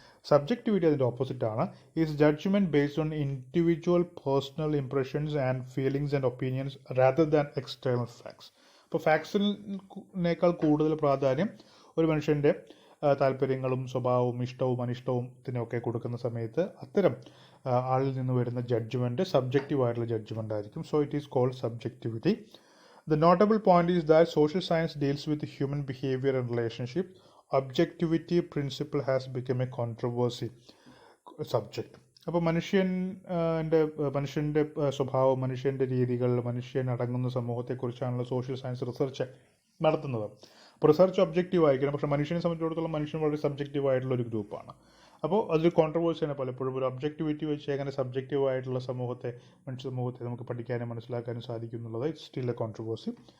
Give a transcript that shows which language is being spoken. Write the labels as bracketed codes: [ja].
[ml] Subjectivity അതിൻ്റെ ഓപ്പോസിറ്റാണ്. [en] Is judgement based on individual personal impressions and feelings and opinions rather than external facts. [ml] അപ്പോൾ ഫാക്ട്സിനേക്കാൾ കൂടുതൽ പ്രാധാന്യം ഒരു മനുഷ്യൻ്റെ താല്പര്യങ്ങളും സ്വഭാവവും ഇഷ്ടവും അനിഷ്ടവും ഇതിനൊക്കെ കൊടുക്കുന്ന സമയത്ത് അത്തരം ആളിൽ നിന്ന് വരുന്ന ജഡ്ജ്മെൻറ്റ് സബ്ജക്റ്റീവായിട്ടുള്ള ജഡ്ജ്മെൻ്റ് ആയിരിക്കും. [en] So it is called subjectivity. The notable point is that social science deals with human behavior and relationships. Objectivity principle has become a controversy subject. [ml] അപ്പോൾ മനുഷ്യൻ്റെ സ്വഭാവം, മനുഷ്യൻ്റെ രീതികൾ, മനുഷ്യൻ അടങ്ങുന്ന സമൂഹത്തെക്കുറിച്ചാണല്ലോ സോഷ്യൽ സയൻസ് റിസർച്ച് നടത്തുന്നത്. അപ്പോൾ റിസർച്ച് ഒബ്ജക്റ്റീവ് ആയിരിക്കണം, പക്ഷേ മനുഷ്യനെ സംബന്ധിച്ചിടത്തോളം മനുഷ്യൻ വളരെ സബ്ജക്റ്റീവ് ആയിട്ടുള്ള ഒരു ഗ്രൂപ്പാണ്. അപ്പോൾ അതൊരു കോൺട്രവേഴ്സിയാണ് പലപ്പോഴും. ഒരു ഒബ്ജക്റ്റിവിറ്റി വെച്ച് എങ്ങനെ സബ്ജക്റ്റീവ് ആയിട്ടുള്ള മനുഷ്യ സമൂഹത്തെ നമുക്ക് പഠിക്കാനും മനസ്സിലാക്കാനും സാധിക്കും എന്നുള്ളത് [en] It's still a controversy.